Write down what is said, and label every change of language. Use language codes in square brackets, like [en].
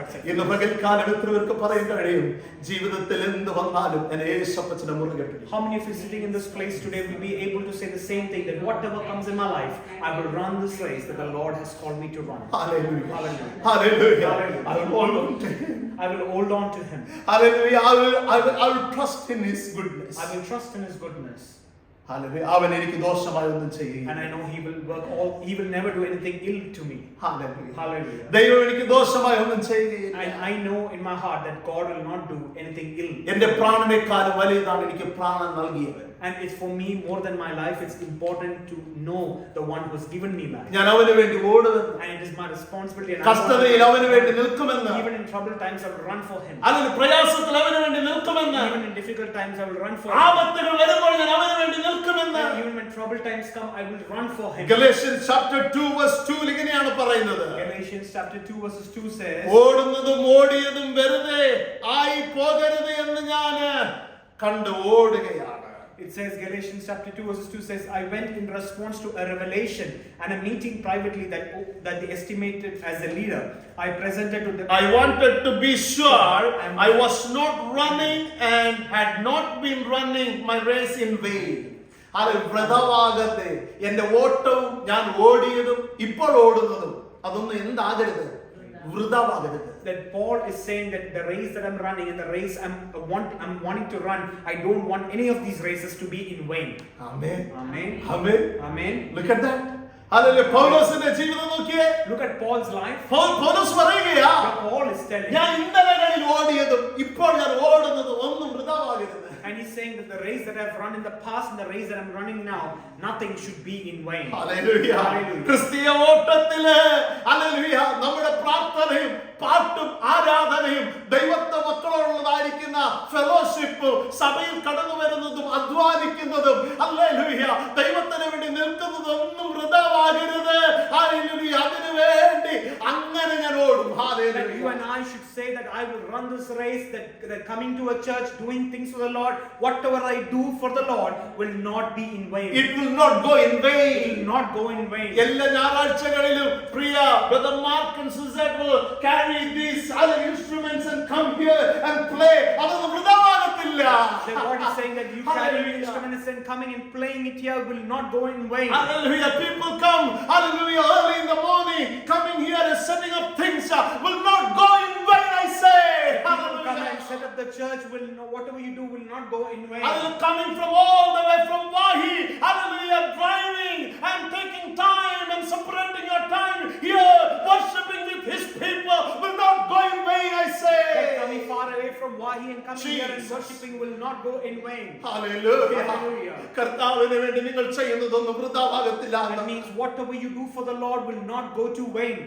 [ml] ഇന്ന് പകൽക്കാലം എത്ര പേർക്ക് പറയാൻ കഴിയും ജീവിതത്തിൽ എന്ത് വന്നാലും എന്നെ യേശുപ്പച്ചനെ മുറുകെ പിടിക്കും. [en] How many of you sitting in this place today will be able to say the same thing, that whatever comes in my life, I will run this race that the Lord has called me to run. Hallelujah. Hallelujah. Hallelujah. Hallelujah. I will hold on to him. I will hold on to him. Hallelujah. I will trust in his goodness. I will trust in his goodness. [ml] Hallelujah. അവൻ എനിക്ക് ദോഷമായി ഒന്നും ചെയ്യില്ല. [en] And I know he will never do anything ill to me. Hallelujah. Hallelujah. [ml] ദൈവം എനിക്ക് ദോഷമായി ഒന്നും ചെയ്യുകയില്ല. [en] And I know in my heart that God will not do anything ill. [ml] എന്റെ പ്രാണനേക്കാളും വലിയതാണ് എനിക്ക് പ്രാണൻ നൽകിയവൻ. [en] And it's for me more than my life. It's important to know the one who has given me life. [ml] ഞാൻ അവന് വേണ്ടി ഓടുമെന്ന്. [en] And it is my responsibility. And [ml] കഷ്ടതയിൽ അവന് വേണ്ടി നിൽക്കുമെന്ന്. [en] even in troubled times I will run for him. [ml] അല്ലെങ്കിൽ പ്രയാസത്തിൽ അവന് വേണ്ടി നിൽക്കുമെന്ന്. [en] Even in difficult times I will run for him. [ml] ആപത്തുകൾ വരുമ്പോൾ ഞാൻ അവന് വേണ്ടി നിൽക്കുമെന്ന്. [en] And even when troubled times come, I will run for him. Galatians chapter 2 verse 2 [ml] ഇങ്ങനെയാണ് പറയുന്നത്. [en] Galatians chapter 2 verses 2 says, [ml] ഓടുന്നതും ഓടിയതും വെറുതെ ആയി പോകരുത് എന്ന് ഞാൻ കണ്ടു ഓടുകയാണ്. [en] it says, Galatians chapter 2 verses 2 says, I went in response to a revelation and a meeting privately that they estimated as a leader. I presented to them. I wanted to be sure I was not running and had not been running my race in vain. [ml] അത് വൃഥാവാകരുത്. എന്റെ ഓട്ടവും ഞാൻ ഓടിയതും ഇപ്പോൾ ഓടുന്നതും അതൊന്നും എന്താകരുത്, വൃഥാവാകരുത്. [en] That Paul is saying that the race that I'm running and the race I'm wanting to run, I don't want any of these races to be in vain. Amen. Amen. Amen. Amen. Look at that. Hallelujah. [ml] പൗലോസിന്റെ ജീവിതം നോക്കിയേ. [en] Look at Paul's life. [ml] പൗലോസ് പറയുകയാ, [en] Paul is telling, [ml] ഞാൻ ഇന്നലകളിൽ ഓടിയതും ഇപ്പോൾ ഞാൻ ഓടുന്നതും ഒന്നും വൃഥാവാകരുത്. [en] and he's saying that the race that I've run in the past and the race that I'm running now, nothing should be in vain. Hallelujah. Hallelujah. [ml] ക്രിസ്തീയ ഓട്ടത്തില് hallelujah നമ്മുടെ പ്രാർത്ഥനയും പാട്ടും ആരാധനയും ദൈവത്തെ മക്കളോടുള്ളതായിരിക്കുന്ന ഫെലോഷിപ്പ്, സഭയിൽ കടന്നു വരുന്നതും അധ്വാനിക്കുന്നതും ഹല്ലേലൂയ ദൈവത്തിന് വേണ്ടി നിൽക്കുന്നതും ഒന്നും വൃഥാവാകരുത്. ഹല്ലേലൂയ. അതിനു വേണ്ടി അങ്ങനെ ഞാൻ ഓടും. [en] That [ml] hallelujah. [en] you and I should say that I will run this race, that coming to a church, doing things for the Lord, whatever I do for the Lord will not be in vain. It will not go in It vain. will not go in vain. [ml] എല്ലാ ഞായറാഴ്ചകളിലും പ്രിയ [en] brother Mark and Suzette will carry these other instruments and come here and play. [ml] അതൊന്നും വൃഥാവാകത്തില്ല. [en] The Lord is saying that you carry Hallelujah. instruments and coming and playing it here will not go in vain. Hallelujah. People come, hallelujah, early in the morning, coming here and setting up things will not go in vain, I say. People come and Hallelujah. set up the church, whatever you do will not go in vain. Hallelujah. Coming from all the way from Wahi, hallelujah, driving and taking time and separating your time here, worshiping with his people will not go in vain, I say. That coming far away from Wahi and coming here and Jesus. worshiping will not go in vain. Hallelujah. Hallelujah. [ml] കർത്താവിന് വേണ്ടി നിങ്ങൾ ചെയ്യുന്നതൊന്നും വൃഥാവാകത്തില്ല. [en] That means whatever you do for the Lord will not go to vain.